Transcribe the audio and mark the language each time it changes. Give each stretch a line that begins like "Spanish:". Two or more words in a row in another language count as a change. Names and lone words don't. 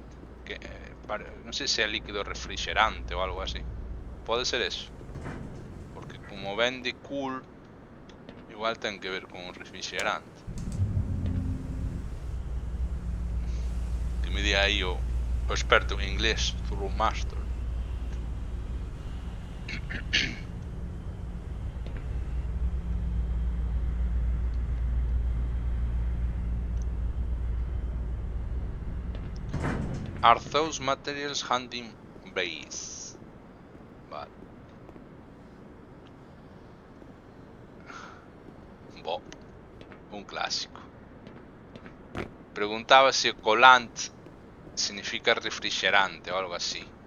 Galician: Que non sei se é líquido refrigerante ou algo así. Pode ser eso. Porque como ven de cool, igual ten que ver con un refrigerante. Que me di aí o experto en inglés, Zulu Master.
English: Are those materials hunting base?
Galician: Vale. Bob. Un clásico. Preguntaba se colant significa refrigerante o algo así.